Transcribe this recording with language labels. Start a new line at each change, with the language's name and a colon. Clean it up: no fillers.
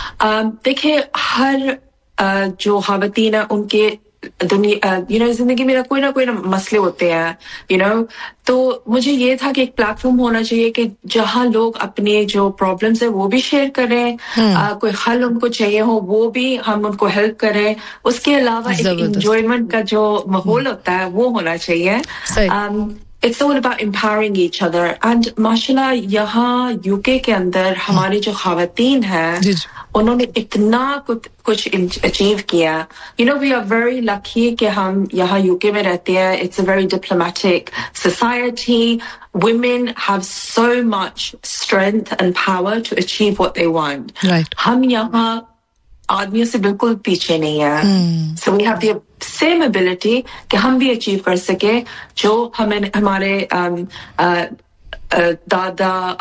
Hindi: देखिये हर जो खावतीन है उनके दुनिया जिंदगी में कोई ना मसले होते हैं, तो मुझे ये था कि एक प्लेटफॉर्म होना चाहिए कि जहाँ लोग अपने जो प्रॉब्लम्स है वो भी शेयर करें, कोई हल उनको चाहिए हो वो भी हम उनको हेल्प करें, उसके अलावा एक एंजॉयमेंट का जो माहौल होता है वो होना चाहिए.
English: It's all about empowering each other.
Hindi: And mashallah, यहाँ यूके के अंदर हमारी जो खावतीन है उन्होंने इतना कुछ अचीव किया.
English: You know, we are very lucky
Hindi: कि हम यहाँ यूके में रहते हैं.
English: It's a very diplomatic society. Women have so much strength and power to achieve what they want. Right.
Hindi: हम यहाँ आदमियों से बिल्कुल पीछे नहीं है.
English: So we have the same ability
Hindi: कि हम भी अचीव कर सके जो हमें हमारे दादा